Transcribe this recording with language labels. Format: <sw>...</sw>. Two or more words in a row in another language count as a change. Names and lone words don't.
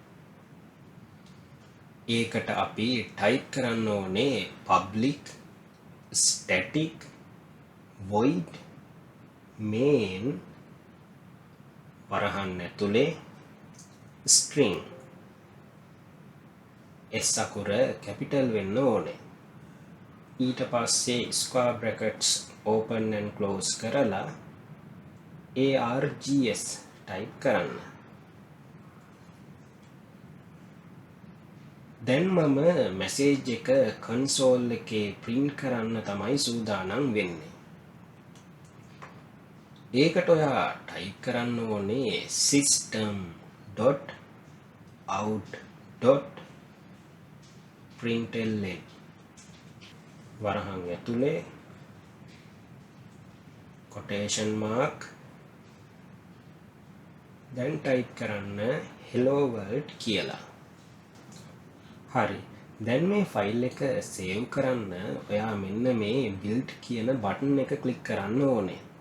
<si>ඒකට අපි type කරන්න ඕනේ</si> <en>public static void main</en> <si>වරහන් ඇතුලේ</si> <en>string S</en> <si>අකුර capital වෙන්න ඕනේ. ඊට පස්සේ</si> <en>square brackets open and close</en> <si>කරලා</si> <en>args type</en> <si>කරන්න. දැන් මම message එක console එකේ print කරන්න තමයි සූදානම් වෙන්නේ. ඒකට ඔයා type කරන්න ඕනේ system.out.println වරහන් ඇතුලේ</si> <en>quotation mark</en> <si>දැන් type කරන්න</si> <en>hello world</en> <si>කියලා. හරි. දැන් මේ file එක save කරන්න ඔයා මෙන්න මේ build කියන button එක click කරන්න ඕනේ.</si>